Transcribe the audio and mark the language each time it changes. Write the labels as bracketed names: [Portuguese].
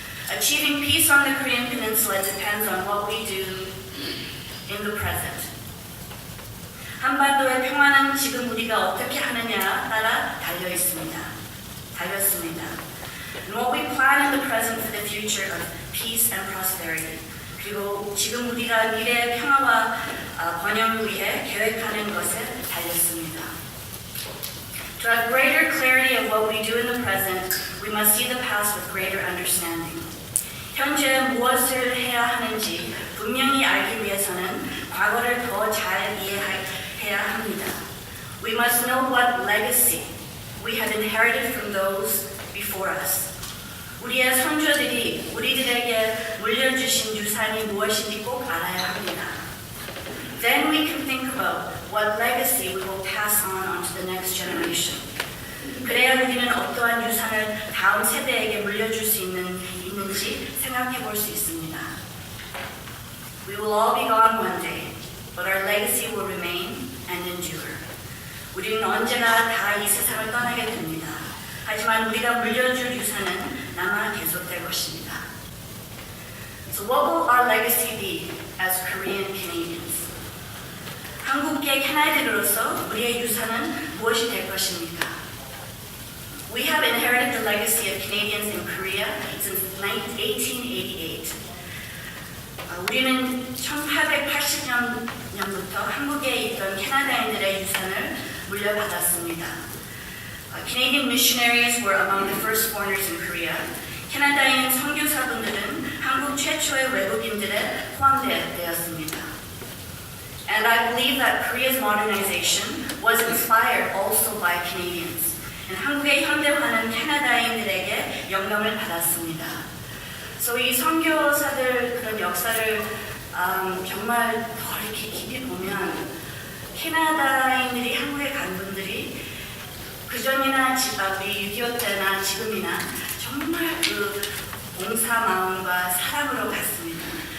[English] Achieving peace on the Korean Peninsula depends on what we do in the present. [Korean] 한반도의 평화는 지금 우리가 어떻게 하느냐 따라 달렸습니다. [English] And what we plan in the present for the future of peace and prosperity. [Korean] 그리고 지금 우리가 미래의 평화와 번영을 위해 계획하는 것에 달렸습니다. [English] To have greater clarity of what we do in the present, we must see the past with greater understanding. [Korean] 현재 무엇을 해야 하는지 분명히 알기 위해서는 과거를 더 잘 이해해야 합니다. [English] We must know what legacy we have inherited from those before us. [Korean] 우리의 선조들이 우리들에게 물려주신 유산이 무엇인지 꼭 알아야 합니다. [English] Then we can think about what legacy we will pass on to the next generation. [Korean] 그래야 우리는 어떠한 유산을 다음 세대에게 물려줄 수 있는지 생각해 볼 수 있습니다. [English] We will all be gone one day, but our legacy will remain and endure. [Korean] 우리는 언제나 다 이 세상을 떠나게 됩니다. 하지만 우리가 물려줄 유산은 남아 계속될 것입니다. [English] So what will our legacy be as Korean Canadians? [Korean] 한국계 캐나디언으로서 우리의 유산은 무엇이 될 것입니까? [English] We have inherited the legacy of Canadians in Korea since 1888. [Korean] 우리는 1880년부터 한국에 있던 캐나다인들의 유산을 물려받았습니다. [English] Canadian missionaries were among the first foreigners in Korea. [Korean] 캐나다인 선교사분들은 한국 최초의 외국인들에 포함되었습니다. [English] And I believe that Korea's modernization was inspired also by Canadians. [Korean] 한국의 현대화는 캐나다인들에게 영감을 받았습니다. So 이 선교사들 그런 역사를 정말 더 이렇게 깊이 보면 캐나다인들이 한국에 간 분들이 그전이나 우리 6.25 때나 지금이나 정말 그 봉사 마음과 사랑으로 갔습니다.